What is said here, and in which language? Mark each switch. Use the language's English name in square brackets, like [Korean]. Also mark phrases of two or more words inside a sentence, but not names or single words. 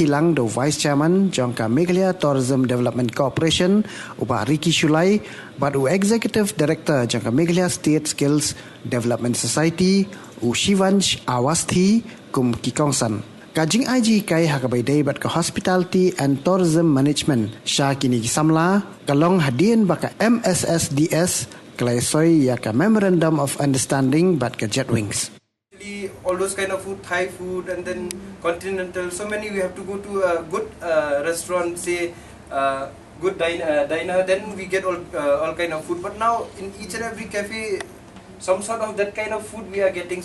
[Khasi] lang do vice chairman jong ka Meghalaya Tourism Development Corporation uba Riki Shulai bad u executive director jong ka Meghalaya State Skills Development Society u Shivansh Awasthi kum kikongsan ka Jinghikai ha ka baydai bat ka Hospitality and Tourism Management sha kini kisamla kalong hadien baka Mssds klaisoy ya ka Memorandum of Understanding bat ka Jettwings [English] all those kind of food, Thai food and then continental, so many we have to go to a good restaurant, say good diner, then we get all kind of food. But now in each and every cafe, some sort of that kind of food we are getting.